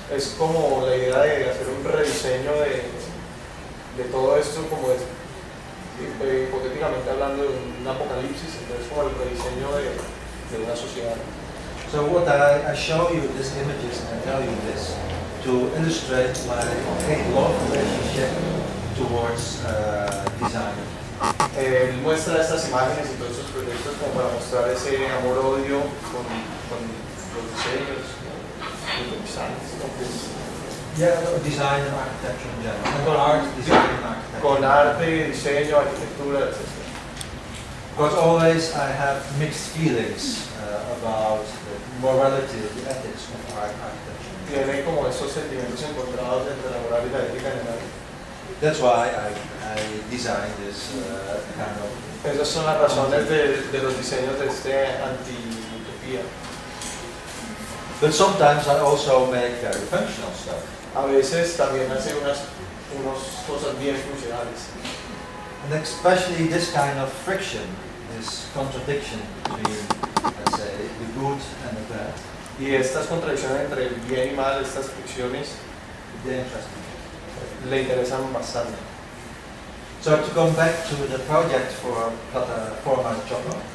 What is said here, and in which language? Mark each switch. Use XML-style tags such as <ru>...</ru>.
<es>Es como la idea de hacer un rediseño de todo esto, como es, hipotéticamente hablando, de un apocalipsis, entonces como el rediseño de una sociedad.</es> <en>So what I show you these images and I tell you this to illustrate my long relationship towards design.</en> <es>Él muestra estas imágenes y todos estos proyectos como para mostrar ese amor-odio con los diseños, con los designs, con los...</es> <en>Yeah, design and architecture in general. And con art, design and architecture.</en> <es>Con arte, diseño, arquitectura, etc.</es> <en>But always I have mixed feelings about the morality, the ethics of architecture.</en> <es>Tiene como esos sentimientos encontrados entre la moral y la ética en el arte.</es> <en>That's why I designed this kind of.</en> <es>Esas son las razones de los diseños de este anti-utopía.</es> <en>But sometimes I also make very functional stuff.</en> <es>A veces también hace unas cosas bien funcionales.</es> <en>And especially this kind of friction, this contradiction between, let's say, the good and the bad.</en> <es>Y estas contradicciones entre el bien y mal, estas fricciones,</es> <en>they interest me.</en> <es>Le interesan bastante.</es> <en>So to come back to the project for Plataforma Chocó.</en>